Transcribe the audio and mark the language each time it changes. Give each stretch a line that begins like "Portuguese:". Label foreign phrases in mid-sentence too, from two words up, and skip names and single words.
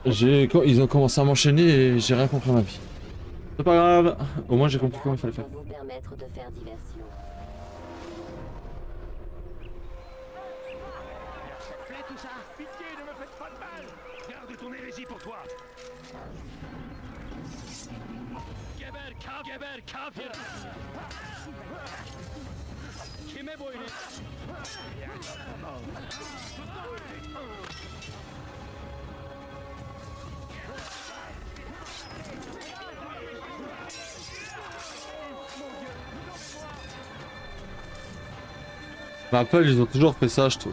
French: Ils ont commencé à m'enchaîner et j'ai rien compris à ma vie. C'est pas grave, au moins j'ai compris comment il fallait faire. Pour vous permettre de faire diversion. Ça te plaît tout ça? Pitié, ne me faites pas de mal! Garde ton hérésie pour toi.
Turkish: Geber, kafir! Kime boyun?
French: Mais Apple, ils ont toujours fait ça, je trouve.